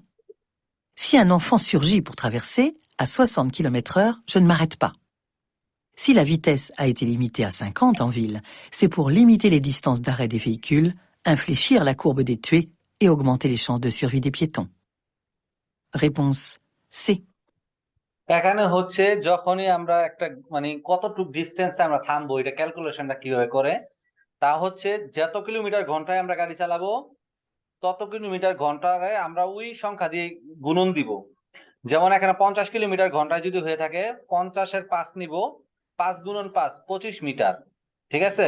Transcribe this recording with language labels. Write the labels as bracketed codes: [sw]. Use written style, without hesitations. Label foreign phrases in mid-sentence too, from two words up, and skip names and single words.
[fr] Si un enfant surgit pour traverser, à 60 km/h, je ne m'arrête pas. Si la vitesse a été limitée à 50 en ville, c'est pour limiter les distances d'arrêt des véhicules, infléchir la courbe des tués et augmenter les chances de survie des piétons. Réponse C. [bn] এখানে হচ্ছে যখনই আমরা একটা মানে কতটুকু ডিস্টেন্সে আমরা থামবো, এটা ক্যালকুলেশনটা কিভাবে করে, তা হচ্ছে যত কিলোমিটার ঘন্টায় আমরা গাড়ি চালাবো তত কিলোমিটার ঘন্টায় আমরা ওই সংখ্যা দিয়ে গুণন দিব। যেমন এখানে 50 কিলোমিটার ঘন্টায় যদি হয়ে থাকে, 50-এর 5 নিব, 5 গুণন 5 25 মিটার, ঠিক আছে?